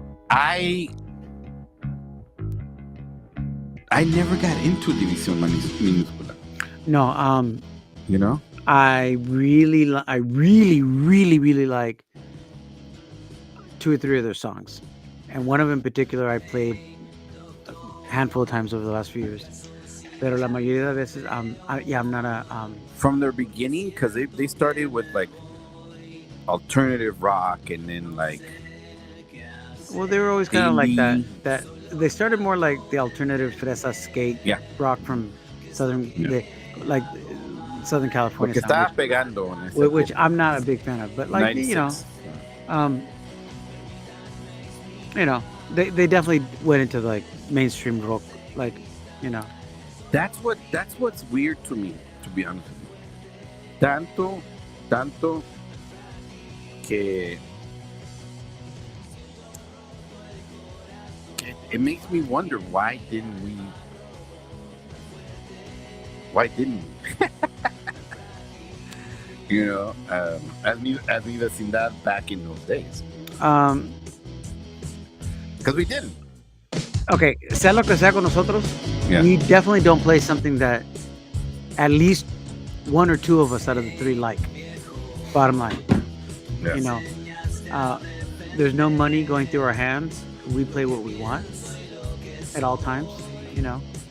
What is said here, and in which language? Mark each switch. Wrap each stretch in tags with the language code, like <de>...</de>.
<en>I never got into División Minúscula. No, You know? I really like 2 or 3 of their songs, and one of them in particular I played a handful of times over the last few years.</en> <es>Pero la mayoría de veces,</es> <en>I'm not a. From their beginning, because they started with like alternative rock, and then like. Well, they were always kind of like that. That they started more like the alternative fresa skate rock from Southern California.</en> <es>Porque estaba pegando en ese</es> <en>which I'm not a big fan of, but like 96. They definitely went into like mainstream rock, like, you know. That's what's weird to me, to be honest with you.</en> <es>Tanto que</es> <en>it makes me wonder why didn't we? You know, as mi vecindad back in those days, because we didn't.</en> <es>Okay, sea lo que sea con nosotros,</es> <en>Yeah. we definitely don't play something that at least one or two of us out of the three like. Bottom line, Yeah. you know, there's no money going through our hands. We play what we want at all times, you know,</en>